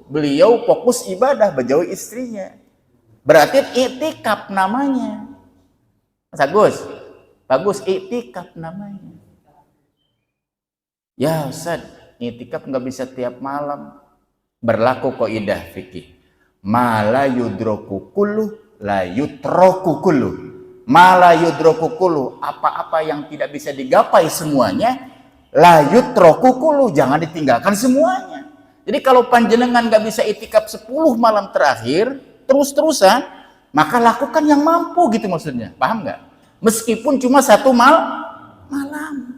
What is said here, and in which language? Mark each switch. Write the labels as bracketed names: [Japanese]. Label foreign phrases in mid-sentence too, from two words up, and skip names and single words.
[Indonesian] Beliau fokus ibadah, berjauhi istrinya. Berarti i'tikaf namanya. Mas Agus, bagus, i'tikaf namanya. Ya Ustaz, i'tikaf nggak bisa tiap malam. Berlaku kaidah fikih. [Arabic] Ma la yudroku kullu la yutroku kullu. Ma la yudroku kullu, [Indonesian] apa-apa yang tidak bisa digapai semuanya, [Arabic] la yutroku kullu, [Indonesian] jangan ditinggalkan semuanya. Jadi kalau panjenengan nggak bisa i'tikaf 10 malam terakhir terus-terusan, maka lakukan yang mampu gitu maksudnya. Paham nggak? Meskipun cuma 1 malam.